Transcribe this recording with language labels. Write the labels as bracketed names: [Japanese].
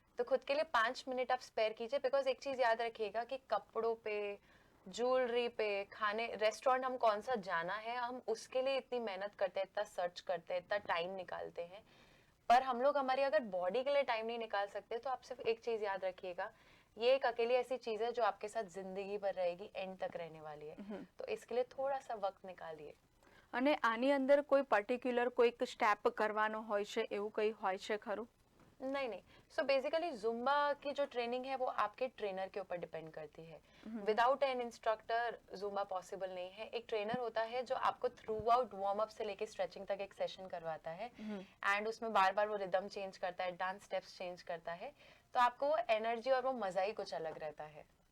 [Hindi] तो खुद के लिए 5 मिनट आप स्पेयर कीजिए, बिकॉज एक चीज याद रखिएगा कि कपड़ों पे, ज्वेलरी पे, खाने, रेस्टोरेंट हम कौन सा जाना है, हम उसके लिए इतनी मेहनत करते हैं, इतना सर्च करते हैं, इतना टाइम निकालते हैं, पर हम लोग हमारी अगर बॉडी के लिए टाइम नहीं निकाल सकते तो आप सिर्फ एक चीज याद रखिएगा, ये एक अकेली ऐसी चीज है जो आपके साथ जिंदगी भर रहेगी, एंड तक रहने वाली है। तो इसके लिए थोड़ा सा वक्त निकालिए। [Gujarati] અને આની અંદર કોઈ પર્ટિક્યુલર કોઈક સ્ટેપ કરવાનો હોય છે એવું કંઈ હોય છે ખરું? [Hindi] नहीं नहीं, सो बेसिकली जुम्बा की जो ट्रेनिंग है वो आपके ट्रेनर के ऊपर डिपेंड करती है। Without an instructor Zumba possible नहीं है। एक ट्रेनर होता है जो आपको थ्रू आउट वार्म अप से लेके स्ट्रेचिंग तक एक सेशन करवाता है, एंड उसमें बार बार वो रिदम चेंज करता है, डांस स्टेप्स चेंज करता है, तो आपको वो एनर्जी और वो मजा ही कुछ अलग रहता है।